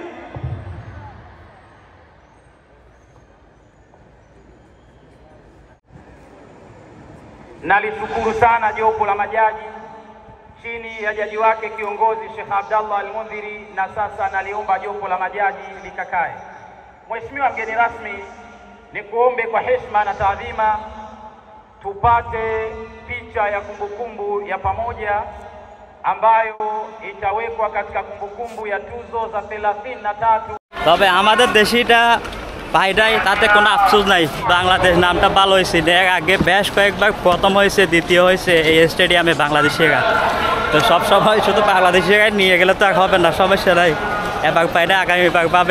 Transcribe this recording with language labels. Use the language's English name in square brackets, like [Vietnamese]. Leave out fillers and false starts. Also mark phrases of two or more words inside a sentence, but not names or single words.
[Swahili] Nalishukuru sana jopo la majaji chini ya jaji wake kiongozi Sheikh Abdallah Al-Mundhiri, na sasa naliomba jopo la majaji likakae. Mheshimiwa mgeni rasmi, ni kuombe kwa heshima na taadhima tupate picha ya kumbukumbu ya pamoja ambayo itawekwa katika kumbukumbu ya tuzo za 33। [Bangla] তবে আমাদের দেশিটা ভাইটাই তাতে কোনো আফসোস নাই, বাংলাদেশ নামটা ভালো হয়েছে। এর আগে বেশ কয়েকবার প্রথম হয়েছে, দ্বিতীয় হয়েছে এই স্টেডিয়ামে বাংলাদেশিরা। তো সব সময় শুধু বাংলাদেশিরা নিয়ে গেলে তো আর হবে না, সমস্যা নাই। এবার পাইলে আগামীবার পাবে।